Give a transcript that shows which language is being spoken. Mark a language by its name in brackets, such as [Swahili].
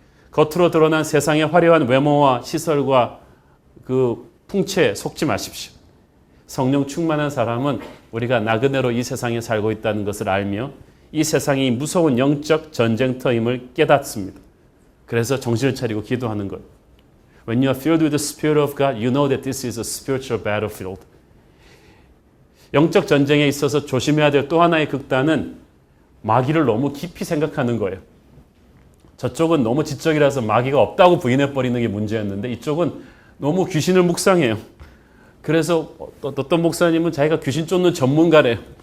[Korean] 겉으로 드러난 세상의 화려한 외모와 시설과 그 풍채에 속지 마십시오. 성령 충만한 사람은 우리가 나그네로 이 세상에 살고 있다는 것을 알며 이 세상이 무서운 영적 전쟁터임을 깨닫습니다. 그래서 정신을 차리고 기도하는 거예요. [English] When you are filled with the Spirit of God, you know that this is a spiritual battlefield. [Korean] 영적 전쟁에 있어서 조심해야 될 또 하나의 극단은 마귀를 너무 깊이 생각하는 거예요. 저쪽은 너무 지적이라서 마귀가 없다고 부인해버리는 게 문제였는데 이쪽은 너무 귀신을 묵상해요. 그래서 어떤 목사님은 자기가 귀신 쫓는 전문가래요.